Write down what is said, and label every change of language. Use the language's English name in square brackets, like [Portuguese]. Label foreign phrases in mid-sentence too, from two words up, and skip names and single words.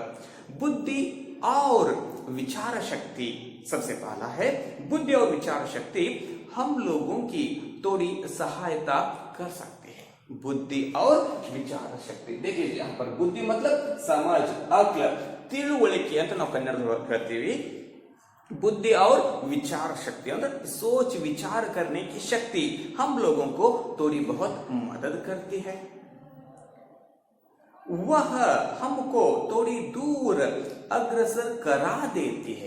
[Hindi] बुद्धि और विचार शक्ति। सबसे पहला है बुद्धि और विचार शक्ति हम लोगों की थोड़ी सहायता कर सकते हैं। बुद्धि और विचार शक्ति। देखिए यहाँ पर बुद्धि मतलब समझ, अक्ल, [Kannada] ತಿಳುವಳಿಕೆ ಅಂತ ನಾವು ಕನ್ನಡದೊಳಗೆ ಹೇಳ್ತೀವಿ। [Hindi] बुद्धि और विचार शक्ति मतलब सोच विचार करने की शक्ति हम लोगों को थोड़ी बहुत मदद करती है। वह हमको थोड़ी दूर अग्रसर करा देती है।